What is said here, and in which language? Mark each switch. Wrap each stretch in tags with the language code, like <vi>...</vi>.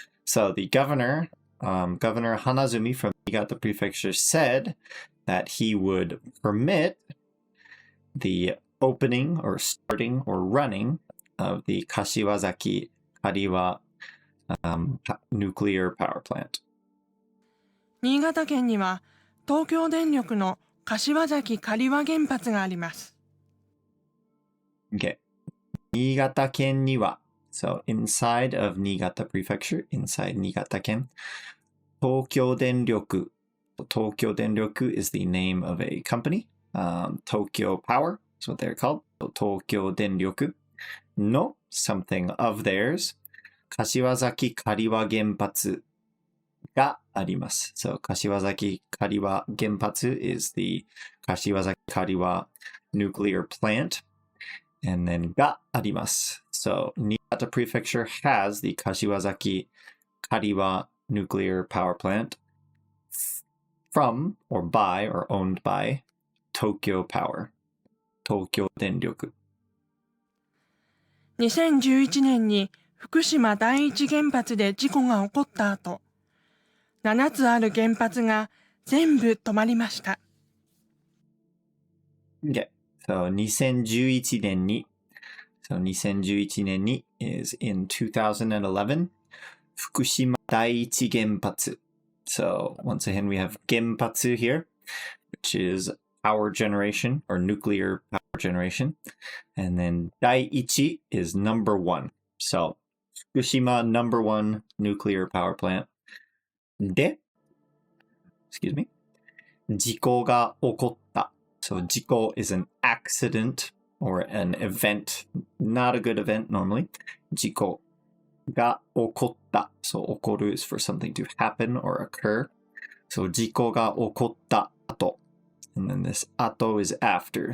<en>So the governor, Governor Hanazumi from Niigata Prefecture said that he would permit the opening or starting or running of the Kashiwazaki Kariwa nuclear power plant.</en> <ja>新潟県には東京電力の柏崎刈羽原発があります。</ja> <en>Okay.</en> <ja>新潟県には</ja> <en>So inside of Niigata Prefecture, inside 新潟県, 東京電力 東京電力 is the name of a company. Tokyo Power is what they're called. 東京電力 の something of theirs.</en> <ja>柏崎刈羽原発があります。</ja> <en>So 柏崎刈羽原発 is the 柏崎刈羽 nuclear plant. And then</en> <ja>があります。</ja> <en>So Niigata Prefecture has the 柏崎刈羽 nuclear power plant from or by or owned by Tokyo Power.</en> <ja>東京電力。 2011年に福島第一原発で事故が起こった後、7つある原発が全部止まりました。</ja> <en>Okay. So 2011年に 2011年に is in 2011 福島第一原発. So once again we have 原発 here, which is power generation or nuclear power generation. And then 第一 is number one. So 福島 number one nuclear power plant. で excuse me,</en> <ja>事故が起こった.</ja> <en>So 事故 is an accident or an event, not a good event normally.</en> <ja>事故が起こった.</ja> <en>So 起こる is for something to happen or occur. So</en> <ja>事故が起こった後.</ja> <en>and then this ato is after.</en>